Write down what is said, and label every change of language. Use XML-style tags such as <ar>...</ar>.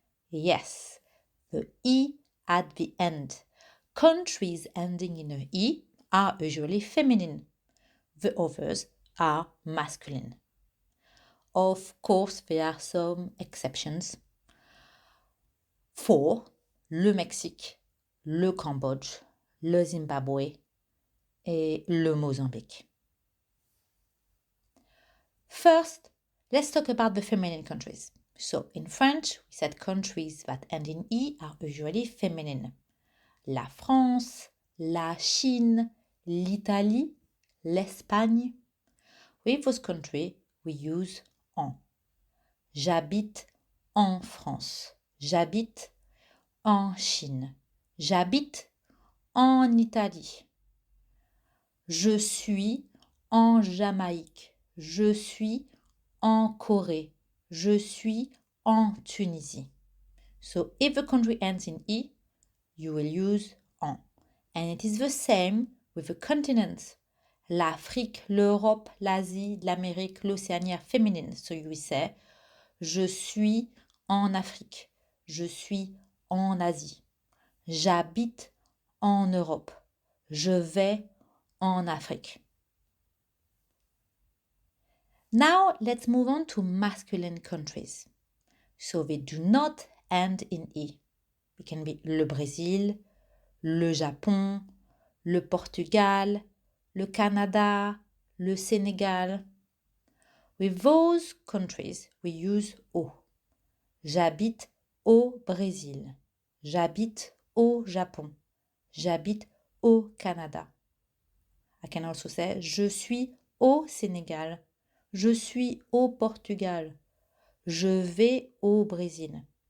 <en>Yes, the E at the end. Countries ending in a E are usually feminine. The others are masculine. Of course, there are some exceptions. For</en> <fr>le Mexique, le Cambodge, le Zimbabwe et le Mozambique.</fr> <en>First, let's talk about the feminine countries. So, in French, we said countries that end in E are usually feminine.</en> <fr>La France, la Chine, l'Italie, l'Espagne.</fr> <en>With those countries, we use en.</en> <fr>J'habite en France. J'habite en Chine. J'habite en Italie. Je suis en Jamaïque. Je suis en Corée. Je suis en Tunisie.</fr> <en>So if the country ends in E, you will use en. And it is the same with the continents.</en> <fr>L'Afrique, l'Europe, l'Asie, l'Amérique, l'Océanie</fr> <en>are feminine. So you will say</en> <fr>je suis en Afrique. Je suis en Asie. J'habite en Europe. Je vais en Afrique.</fr> <en>Now let's move on to masculine countries. So they do not end in E. It can be</en> <fr>le Brésil, le Japon, le Portugal, le Canada, le Sénégal.</fr> <en>With those countries, we use O.</en> <fr>J'habite au Brésil. J'habite au Japon. J'habite au Canada.</fr> <en>I can also say</en> <fr>je suis au Sénégal. Je suis au Portugal. Je vais au Brésil.</fr>